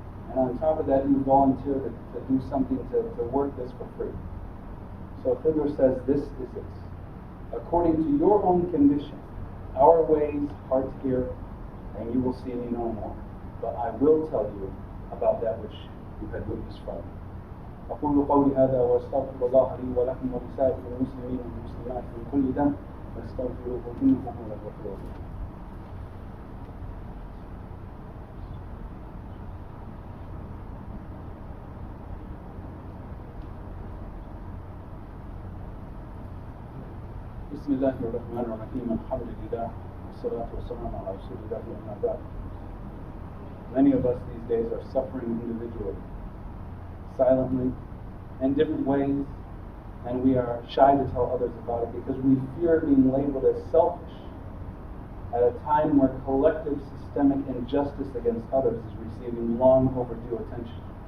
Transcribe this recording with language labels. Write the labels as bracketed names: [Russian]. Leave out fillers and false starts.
[English] And on top of that, you volunteer to do something to work this for free. So Khidr says, this is it. According to your own condition, our ways part here, and you will see me no more. But I will tell you about that which you had witnessed from me. [Arabic] أقول قولي هذا وأستغفر الله لي ولكم ولسائر المسلمين والمسلمات من كل ذنب فاستغفروه إنه هو الغفور الرحيم. بسم الله الرحمن الرحيم الحمد لله والصلاة والسلام على رسول الله أما بعد. [English] Many of us these days are suffering individually, silently, in different ways, and we are shy to tell others about it because we fear being labeled as selfish at a time where collective systemic injustice against others is receiving long overdue attention.